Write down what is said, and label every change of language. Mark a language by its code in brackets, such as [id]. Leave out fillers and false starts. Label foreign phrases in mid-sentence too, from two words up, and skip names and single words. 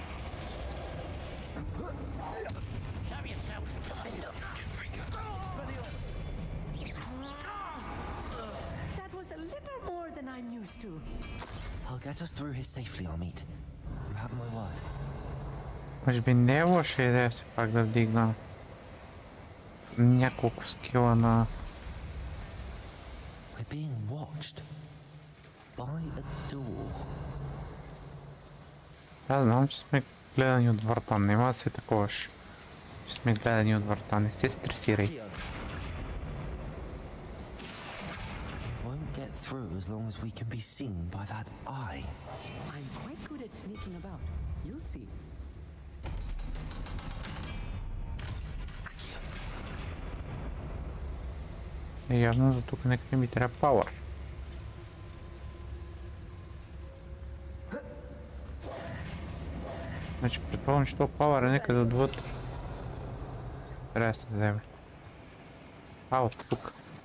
[en] Show yourself, defender. That was a little more than I'm used to. I'll get us through here safely, Amit. You have my word. [bg] Може би не е лоша идея все пак да вдигна няколко скила на... [en] We're being watched by a door. [bg] Аз знам, че сме гледани от врата. Нема да се таковаш, че сме гледани от врата. Не се стресирай. [en] We won't get through as long as we can be seen by that eye. I'm quite good at sneaking about. You'll see. [bg] Явно за тук някакви ми трябва пауър. Значи предполагам, че това пауър е някъде отвътре. Трябва да се вземе. От тук.